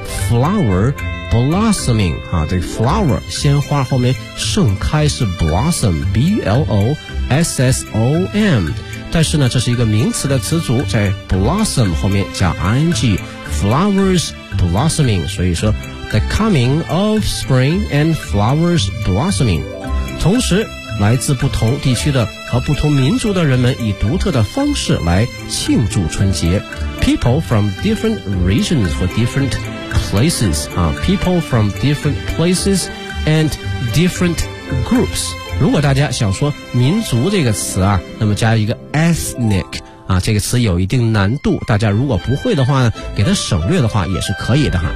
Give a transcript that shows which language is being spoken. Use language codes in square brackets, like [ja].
[zh] flowerblossoming 啊，这 flower 鲜花后面盛开是 blossom b l o s s o m， 但是呢，这是一个名词的词组，在 blossom 后面加 ing， [en] flowers blossoming， [zh] 所以说 [en] the coming of spring and flowers blossoming。 [zh] 同时，来自不同地区的和不同民族的人们以独特的方式来庆祝春节。 [en] People from different regions or different places, people from different places and different groups. [zh] 如果大家想说民族这个词啊，那么加一个 ethnic, 啊，这个词有一定难度，大家如果不会的话呢，给它省略的话也是可以的哈。